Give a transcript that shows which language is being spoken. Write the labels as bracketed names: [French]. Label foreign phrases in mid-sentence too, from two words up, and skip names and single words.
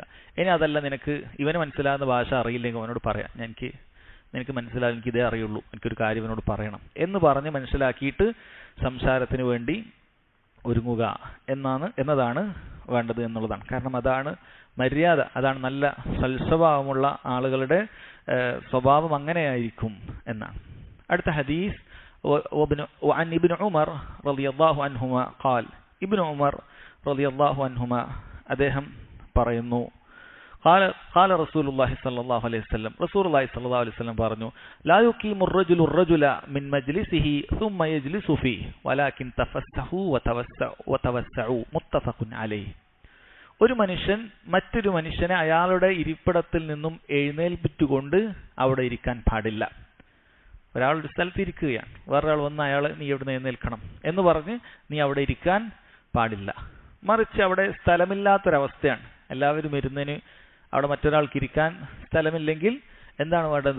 [Malayalam] ഇനി അതല്ല, നിനക്ക് ഇവന് മനസ്സിലാകുന്ന ഭാഷ അറിയില്ലെങ്കിൽ അവനോട് പറയാം, നിനക്ക് മനസ്സിലാകും, എനിക്ക് ഇതേ അറിയുള്ളൂ, എനിക്കൊരു കാര്യം ഇവനോട് പറയണം എന്ന് പറഞ്ഞ് മനസ്സിലാക്കിയിട്ട് സംസാരത്തിന് വേണ്ടി ഒരുങ്ങുക എന്നതാണ് വേണ്ടത് എന്നുള്ളതാണ്. കാരണം അതാണ് മര്യാദ, അതാണ് നല്ല സൽസ്വഭാവമുള്ള ആളുകളുടെ സ്വഭാവം അങ്ങനെയായിരിക്കും എന്നാണ്. അടുത്ത ഹദീസ് [Arabic] وعن ابن عمر رضي الله عنهما قال ابن عمر رضي الله عنهما [Malayalam] അദ്ദേഹം പറയുന്നു [Arabic] قال رسول الله صلى الله عليه وسلم رسول الله صلى الله عليه وسلم പറഞ്ഞു لا يقيم الرجل الرجل من مجلسه ثم يجلس فيه ولكن تفسحوا وتوسعوا متفق عليه. [Malayalam] ഒരു മനുഷ്യൻ മറ്റൊരു മനുഷ്യനെ അയാളുടെ ഇരിപ്പിടത്തിൽ നിന്നും എഴുന്നേൽപ്പിച്ചുകൊണ്ട് അവിടെ ഇരിക്കാൻ പാടില്ല. ഒരാളുടെ സ്ഥലത്ത് ഇരിക്കുകയാണ്, വേറൊരാൾ വന്ന് അയാൾ നീ എവിടെ എഴുന്നേൽക്കണം എന്ന് പറഞ്ഞ് നീ അവിടെ ഇരിക്കാൻ പാടില്ല. മറിച്ച് അവിടെ സ്ഥലമില്ലാത്തൊരവസ്ഥയാണ്, എല്ലാവരും ഇരുന്നതിന് അവിടെ മറ്റൊരാൾക്ക് ഇരിക്കാൻ സ്ഥലമില്ലെങ്കിൽ എന്താണ് വേണ്ടത്?